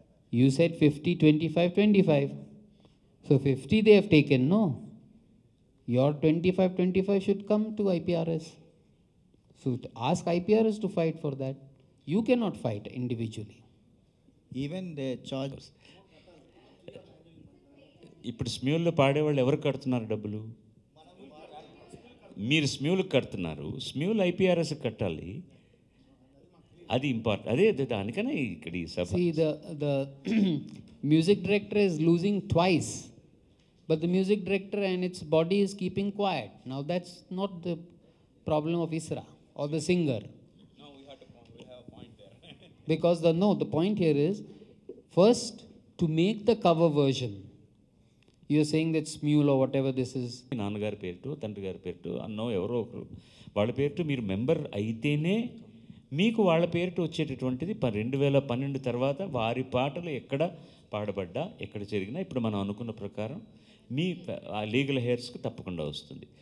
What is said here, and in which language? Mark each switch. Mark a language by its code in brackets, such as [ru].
[en] You said 50, 25, 25. So 50 they have taken, no? Your 25, 25 should come to IPRS. So ask IPRS to fight for that. You cannot fight individually. Even they charge. [te] ఇప్పుడు స్మ్యూల్లో పాడేవాళ్ళు ఎవరు కడుతున్నారు డబ్బులు? మీరు స్మ్యూల్కి కడుతున్నారు, Smule ఐపీఆర్ఎస్కి కట్టాలి. అది ఇంపార్టెంట్. అదే దానికనే ఇక్కడ ఈ సభ. [en] See, the music director is losing twice, but the music director and its body is keeping quiet. Now that's not the problem of ISRA or the singer. No, we have a point there. Because the point here is, first, to make the cover version, you're saying that Smule or whatever this is. [te] నాన్నగారి పేరుతో, తండ్రి గారి పేరుతో, అన్నో ఎవరో ఒకరు వాళ్ళ పేరుతో మీరు మెంబర్ అయితేనే మీకు వాళ్ళ పేరుతో వచ్చేటటువంటిది 2012 తర్వాత వారి పాటలు ఎక్కడ పాడబడ్డా ఎక్కడ జరిగినా ఇప్పుడు మనం అనుకున్న ప్రకారం మీ ఆ లీగల్ హెయిర్స్కి తప్పకుండా వస్తుంది.